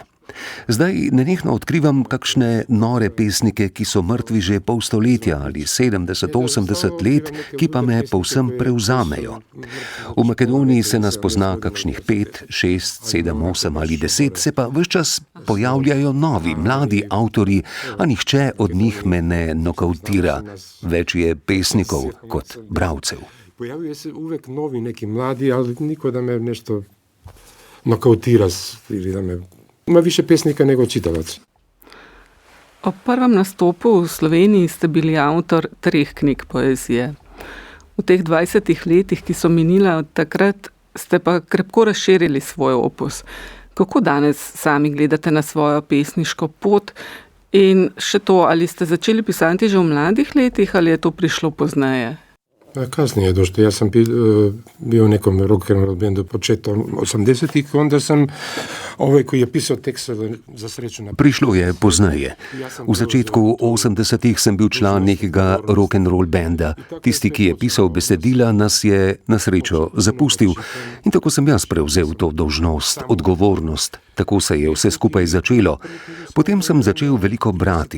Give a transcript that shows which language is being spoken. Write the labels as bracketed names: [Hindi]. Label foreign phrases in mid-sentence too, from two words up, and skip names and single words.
[Slovenian] Zdaj nenehno odkrivam kakšne nore pesnike, ki so mrtvi že pol stoletja ali 70-80 let, ki pa me povsem prevzamejo. V Makedoniji se nas pozna kakšnih 5, 6, 7, 8 ali 10, se pa ves čas pojavljajo novi, mladi avtorji, a nihče od njih me ne nokautira. Več je pesnikov kot bralcev. [Serbian] Pojavljuje se uvek novi neki mladi, ali niko da me nešto nokautira ili da me... Ima više pesnika nego čitavac. [Slovenian] Ob prvem nastopu v Sloveniji ste bili avtor 3 knjig poezije. V teh 20 letih, ki so minila od takrat, ste pa krepko razširili svoj opus. Kako danes sami gledate na svojo pesniško pot? In še to, ali ste začeli pisati že v mladih letih ali je to prišlo pozneje? [Serbian] Kasnije je došlo. Ja sam bio u nekom [English] rock and roll [Serbian] bandu početom 80-ih, onda sam koji je pisao tekst za sreću na... [Slovenian] Prišlo je pozneje. V začetku 80-ih sem bil član nekega [English] rock and roll [Slovenian] benda. Tisti, ki je pisal besedila, nas je na srečo zapustil in tako sem jaz prevzel to dolžnost, odgovornost. Tako se je vse skupaj začelo. Potem sem začel veliko brati.